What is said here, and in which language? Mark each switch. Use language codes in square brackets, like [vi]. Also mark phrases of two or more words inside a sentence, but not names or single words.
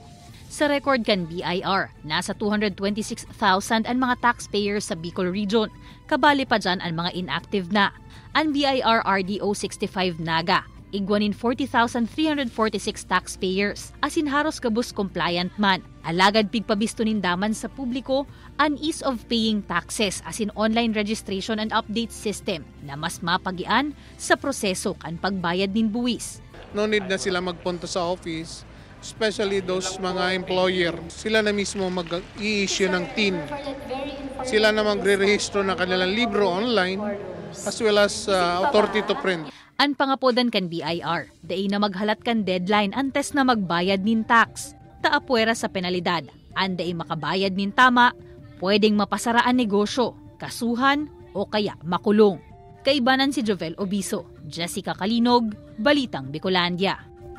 [bik] Sa record kan BIR, nasa 226,000 ang mga taxpayers sa Bicol Region. Kabali pa dyan ang mga inactive na. Ang BIR-RDO 65 Naga, igwanin 40,346 taxpayers. Asin haros kabus compliant man. Alagad pigpabisto nindaman sa publiko ang [en] ease of paying taxes [bik] asin [en] online registration and update system [bik] na mas mapagian sa proseso kan pagbayad nin buwis. [en] No need [tl] na sila magpunta sa office. [en] Especially those [tl] mga employer, sila na mismo mag-i-issue ng TIN. Sila na magre-rehistro ng kanilang libro online [en] as well as authority to print. [bik] Ang pangapodan kan BIR, daay na maghalat kan deadline antes na magbayad nin tax. Taapwera sa penalidad, anday makabayad nin tama, pwedeng mapasara ang negosyo, kasuhan o kaya makulong. Kaibanan si Jovel Obiso, Jessica Calinog, Balitang Bicolandia.